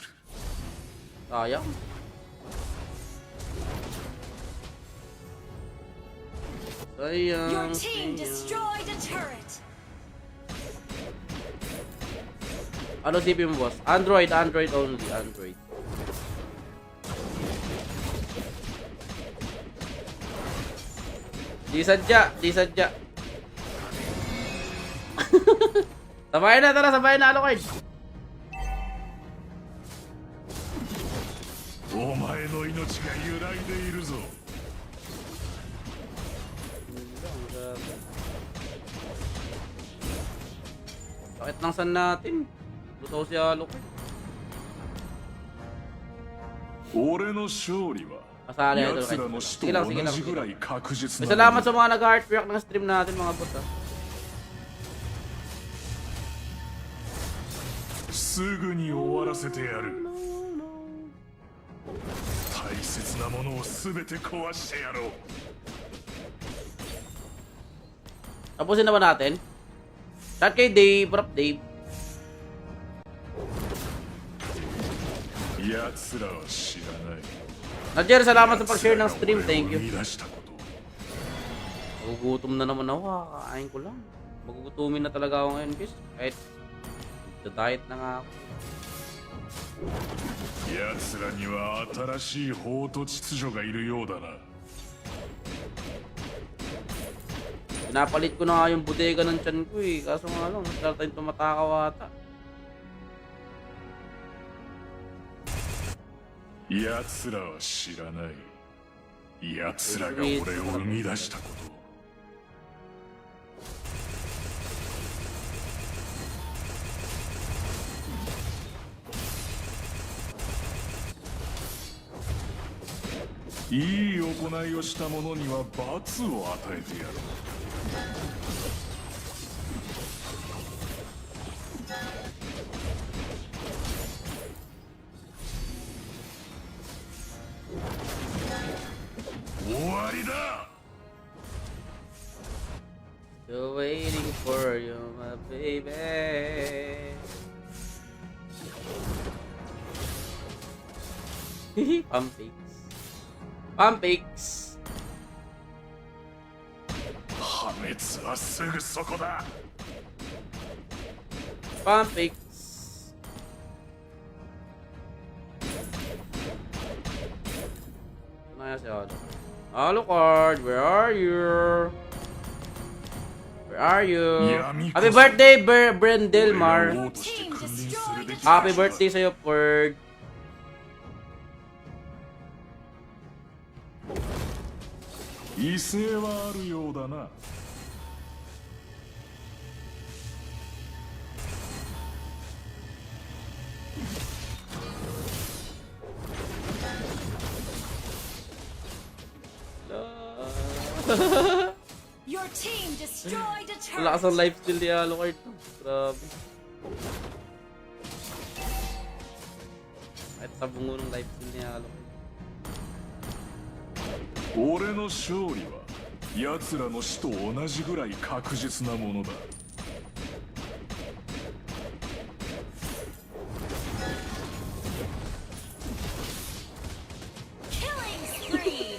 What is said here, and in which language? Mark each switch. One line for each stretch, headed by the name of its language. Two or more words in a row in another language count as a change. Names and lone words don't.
Filipino: Sayang. Sayang.
English: Your team
Filipino: sayang.
English: destroyed a turret.
Filipino: Ano CP mo, boss?
English: Android only,
Filipino: Android. Di sadya. Sabayin na, tara, sabayin na, Alucard.
Japanese: お前の命が揺らいでいるぞ。
Filipino: Bakit nang san natin? Luto si Alucard.
Japanese: 俺の勝利は
Filipino: Kasali na ito,
Japanese: 奴らの
Filipino: Alucard.
Japanese: 死と
Filipino: Sige lang, sige
Japanese: 同
Filipino: lang.
Japanese: じ
Filipino: Sige
Japanese: ぐら
Filipino: lang.
Japanese: い確実
Filipino: May
Japanese: な
Filipino: salamat sa mga nag-heartbreak ng stream natin, mga boss, ha.
Japanese: すぐに終わらせてやる。大切なものを全て壊してやろう。
Filipino: Tapusin naman natin. Shout kay Dave, Brap Dave.
Japanese: 奴らは知らない。
Filipino: Nadjer, salamat sa pag-share ng stream.
English: Thank you.
Japanese: 生み出したこと。
Filipino: Magugutom na naman ako. Kakain ko lang. Magugutumin na talaga ako ngayon, guys. Kahit diet na nga ako.
Japanese: 奴らには新しい法と秩序がいるようだな。
Filipino: Pinapalit ko na nga yung bodega ng tiyan ko eh. Kaso nga lang, start tayong tumatakaw ata.
Japanese: 奴らは知らない。奴らが俺を生み出したこと。いい行いをした者には罰を与えてやろう。終わりだ。
English: Still waiting for you, my baby.
Filipino: Pampix.
Japanese: 破滅はすぐそこだ。
Filipino: Pampix. Ano kaya si Ado?
English: Alucard, where are you? Where are you?
Filipino: Yami
English: Happy
Filipino: ko-
English: birthday, Brendelmar. Your team destroyed a Happy turret.
Filipino: birthday sa'yo, Ferg.
Japanese: 威勢はあるようだな。
English: Your team destroyed a turret.
Filipino: Lakas ang lifesteal ni Alucard. Grabe. Kahit sa bungo ng lifesteal ni Alucard.
Japanese: 俺の勝利は奴らの死と同じぐらい確実なものだ。
English: Killing spree.